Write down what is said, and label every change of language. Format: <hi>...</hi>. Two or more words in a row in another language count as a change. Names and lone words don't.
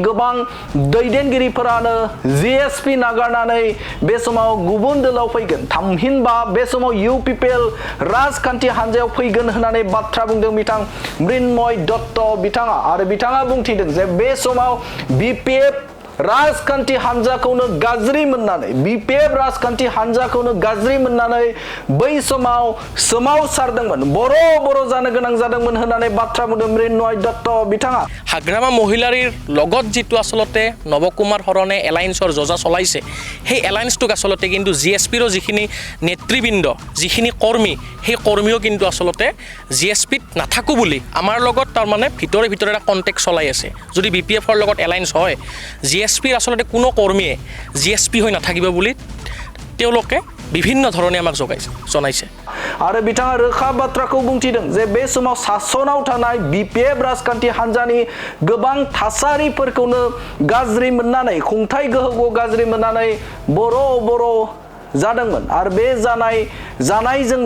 <brx>गोबां दैदेनगिरिफोरानो जीएसपी नागारनानै बे समाव गुबुन दोलाव फैगोन थामहिनबा बे समाव यूपीपीएल राजखान्थि हान्जायाव फैगोन होननानै बाथ्रा बुंदों बिथां मृण्मय दत्त बिथाङा बुंथिदों जे बे समाव बीपीएफ राजखान्थि हान्जाखौनो गाज्रि मोननानै बै समाव सोमावसारदोंमोन बर' जानो गोनां जादोंमोन होननानै बाथ्रा बुंदों मृण्मय दत्त बिथाङा</brx> <as>হাগ্ৰামা মহিলাৰীৰ লগত জিতু আচলতে নৱকুমাৰ হৰণে এলায়েন্সৰ যোজা চলাইছে সেই এলায়েন্সটোক আচলতে কিন্তু জিএসপিৰ যিখিনি নেতৃবৃন্দ যিখিনি কৰ্মী সেই কৰ্মীও কিন্তু আচলতে জিএসপিত নাথাকো বুলি আমাৰ লগত তাৰ মানে ভিতৰে এটা কন্টেক্ট চলাই আছে যদি বিপিএফৰ লগত এলায়েন্স হয় জিএসপিৰ আচলতে কোনো কৰ্মীয়ে জিএসপি হৈ নাথাকিব বুলি তেওঁলোকে বিভিন্ন ধৰণে আমাক জনাইছে</as> <brx>आरो बिथाङा रोखा बाथ्राखौ बुंथिदों जे बे समाव सासनाव थानाय बीपीएफ राजखान्थि हान्जानि गोबां थासारिफोरखौनो गाज्रि मोननानै खुंथाय गोहोखौ गाज्रि मोननानै बर' जादोंमोन आरो बे जानायजोंनो</brx>